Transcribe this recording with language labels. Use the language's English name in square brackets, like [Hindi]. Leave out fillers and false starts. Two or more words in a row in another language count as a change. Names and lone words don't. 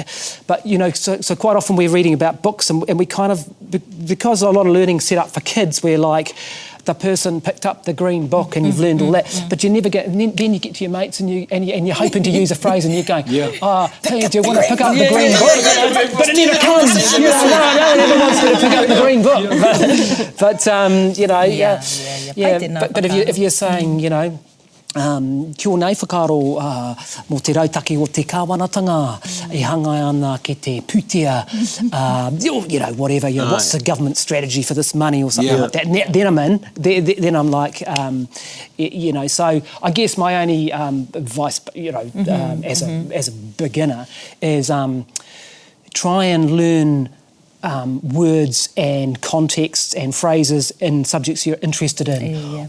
[English] But so quite often we're reading about books, and we kind of, because a lot of learning set up for kids, we're like, the person picked up the green book and you've learned all that, but you never get, and then you get to your mates and you're hoping to use a phrase and you're going, hey, do you want to pick up the green book? But it never comes. No one ever wants to pick up the green book. But if you're saying, [Māori] kia nei whakaro mō te rautaki o te kāwanatanga, e hangai ana ki te pūtea, [English] you know, whatever, you know, what's the government strategy for this money or something like that. And then I'm in, then I'm like, you know, so I guess my only advice, you know, as a beginner is try and learn words and contexts and phrases in subjects you're interested in.